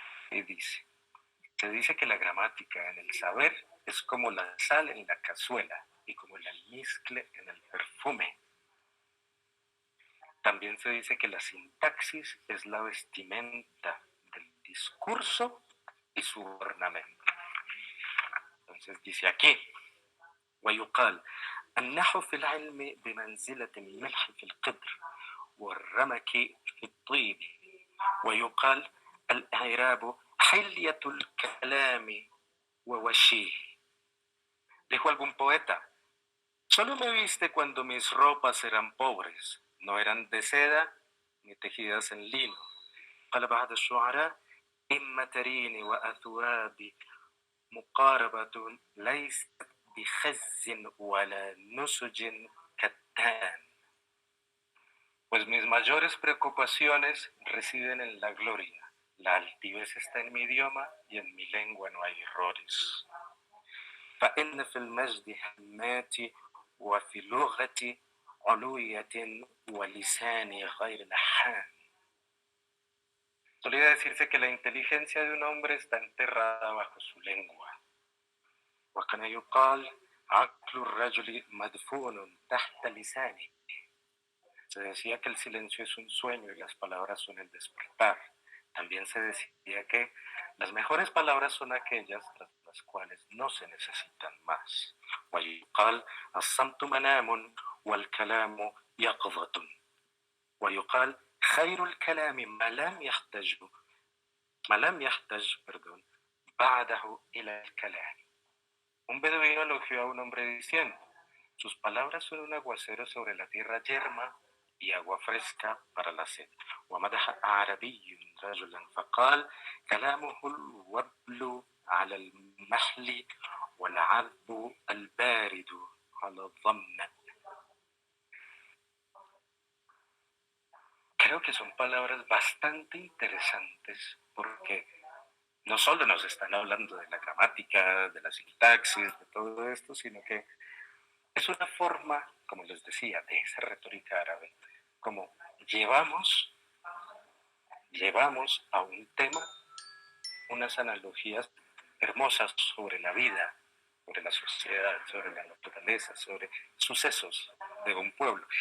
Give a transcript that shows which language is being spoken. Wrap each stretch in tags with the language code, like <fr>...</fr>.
<es>Y se dice que la gramática en el saber es como la sal en la cazuela y como el almizcle en el perfume. También se dice que la sintaxis es la vestimenta del discurso y su ornamento. Entonces dice aquí,</es> <ar>ويقال النحو في العلم بمنزلة الملح في القدر والرمك في الطيب ويقال الإعراب حلية الكلام ووشيه.</ar> <es>Dijo algún poeta, solo me viste cuando mis ropas eran pobres, no eran de seda ni tejidas en lino.</es> <ar>قال بعض الشعراء إما تريني وأثوابي مقاربة ليست بخز ولا نسج كتان.</ar> <es>Pues mis mayores preocupaciones residen en la gloria. La altivez está en mi idioma y en mi lengua no hay errores.</es> <ar>فإن في المجد هماتي وفي لغتي علوية ولساني غير لحان.</ar> <es>Solía decirse que la inteligencia de un hombre está enterrada bajo su lengua.</es> <ar>وكان يقال عقل الرجل مدفون تحت لسانه.</ar> <es>Se decía que el silencio es un sueño y las palabras son el despertar. También se decía que las mejores palabras son aquellas tras las cuales no se necesitan más.</es> <ar>ويقال الصمت منام والكلام يقظة. ويقال خير الكلام ما لم يحتج بعده إلى الكلام.</ar> <es>Un beduino elogió a un hombre diciendo, sus palabras son un aguacero sobre la tierra yerma y agua fresca para la sed.</es> <ar>ومدح أعربي رجلا فقال كلامه الوبل على المحل والعذب البارد على الضم.</ar> <es>Creo que son palabras bastante interesantes porque no solo nos están hablando de la gramática, de la sintaxis, de todo esto, sino que es una forma, como les decía, de esa retórica árabe, como llevamos a un tema unas analogías hermosas sobre la vida, sobre la sociedad, sobre la naturaleza, sobre sucesos de un pueblo.</es>